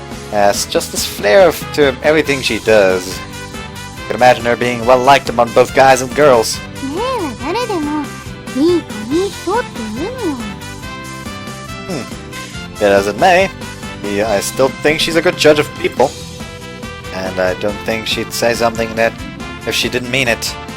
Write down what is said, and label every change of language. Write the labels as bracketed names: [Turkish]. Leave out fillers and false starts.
[English] Has just this flair to everything she does. You can imagine her being well liked among both guys and girls. [Japanese] ねえは誰でもいい子いい人って言うのよ。 [English] Yet as it may, I still think she's a good judge of people. And I don't think she'd say something that if she didn't mean it.